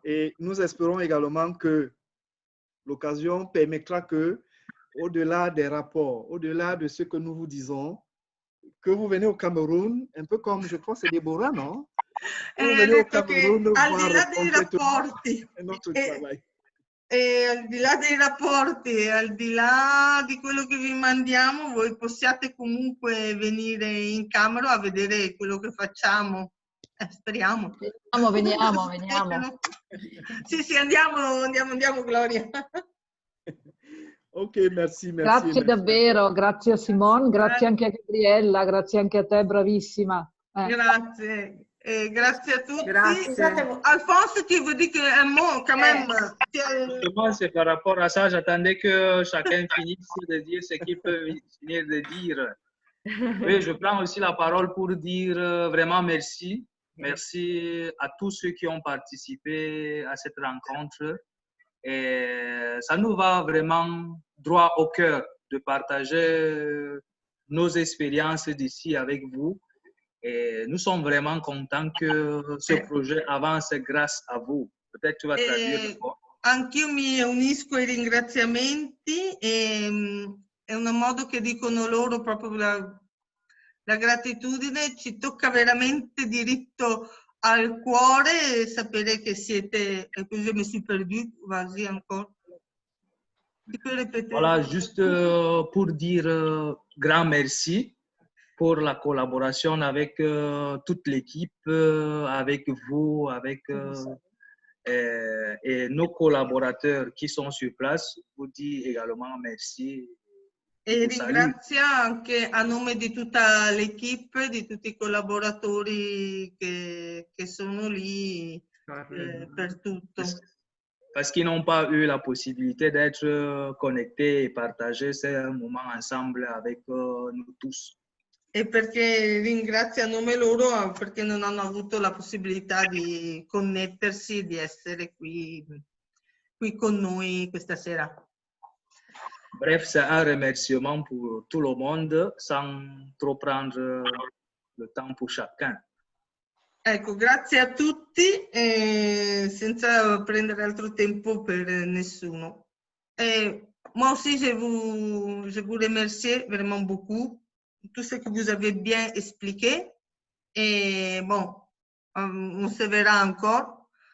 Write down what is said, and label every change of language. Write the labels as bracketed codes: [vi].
[fr] Et nous espérons également que l'occasion permettra que, au-delà des rapports, au-delà de ce que nous vous disons, que vous venez au Cameroun, un peu comme, je crois, c'est Déborah, non? Vous venez au Cameroun [it] al di là dei rapporti, [fr] notre travail. [it] E al di là dei rapporti, al di là di quello che vi mandiamo, voi possiate comunque venire in camera a vedere quello che facciamo. Speriamo. Veniamo. Sì, andiamo, Gloria. [fr] Ok, merci. [it] Grazie davvero, grazie a Simone, grazie anche a Gabriella, grazie anche a te, bravissima. Grazie. Grazie a tutti. Grazie. [fr] Alphonse, tu veux dire un mot quand même? Justement, c'est par rapport à ça, j'attendais que chacun finisse de dire ce qu'il peut finir de dire. Oui, je prends aussi la parole pour dire vraiment merci. Merci à tous ceux qui ont participé à cette rencontre. Et ça nous va vraiment droit au cœur de partager nos expériences d'ici avec vous. Et nous sommes vraiment contents que ce projet avance grâce a vous. Peut-être tu vas traduire. [it] Anch'io mi unisco ai ringraziamenti, è un modo che dicono loro proprio la gratitudine, ci tocca veramente diritto al cuore sapere che siete, e così [fr] je me suis perdue, vas-y encore. Tu peux répéter? Voilà, juste pour dire grand merci pour la collaboration avec toute l'équipe, avec vous, avec et nos collaborateurs qui sont sur place. Vous dis également merci. [it] E ringrazia anche a nome di tutta l'equipe, di tutti i collaboratori che sono lì per tutto. [fr] Parce qu'ils n'ont pas eu la possibilité d'être connectés et partager ces moments ensemble avec nous tous. [it] E perché ringrazia a nome loro perché non hanno avuto la possibilità di connettersi, di essere qui con noi questa sera. [fr] Bref, c'est un remerciement pour tout le monde sans trop prendre le temps pour chacun. [it] Ecco, grazie a tutti, senza prendere altro tempo per nessuno. [fr] Moi aussi, je vous remercie vraiment beaucoup pour tout ce que vous avez bien expliqué. Et bon, on se verra encore.